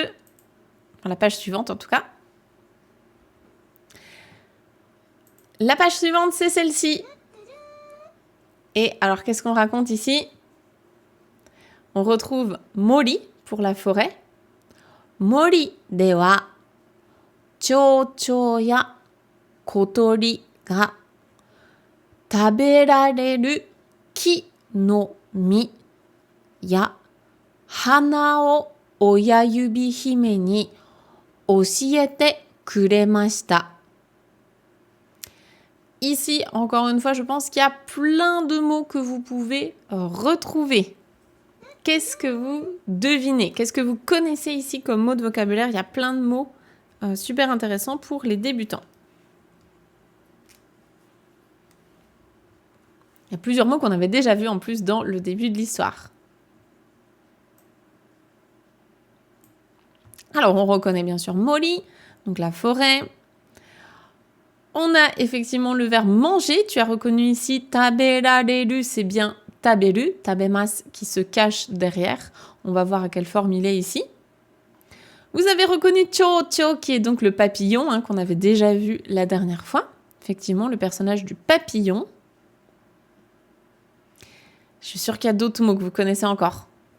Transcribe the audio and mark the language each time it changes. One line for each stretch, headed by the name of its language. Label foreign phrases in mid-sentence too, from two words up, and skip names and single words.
French: Enfin, la page suivante, en tout cas. La page suivante, c'est celle-ci. Et alors, qu'est-ce qu'on raconte ici? On retrouve Mori pour la forêt.
Japanese: 森では蝶々や小鳥が食べられる木の実や花を親指姫に教えてくれました.
French: Ici, encore une fois, je pense qu'il y a plein de mots que vous pouvez retrouver. Qu'est-ce que vous devinez? Qu'est-ce que vous connaissez ici comme mots de vocabulaire? Il y a plein de mots super intéressants pour les débutants. Il y a plusieurs mots qu'on avait déjà vus en plus dans le début de l'histoire. Alors, on reconnaît bien sûr Mori, donc la forêt. On a effectivement le verbe manger. Tu as reconnu ici taberareru, c'est bien
Japanese: 食べる、食べます
French: qui se cache derrière. On va voir à quelle forme il est ici. Vous avez reconnu chouchou qui est donc le papillon qu'on avait déjà vu la dernière fois. Effectivement, le personnage du papillon. Je suis sûre qu'il y a d'autres mots que vous connaissez encore.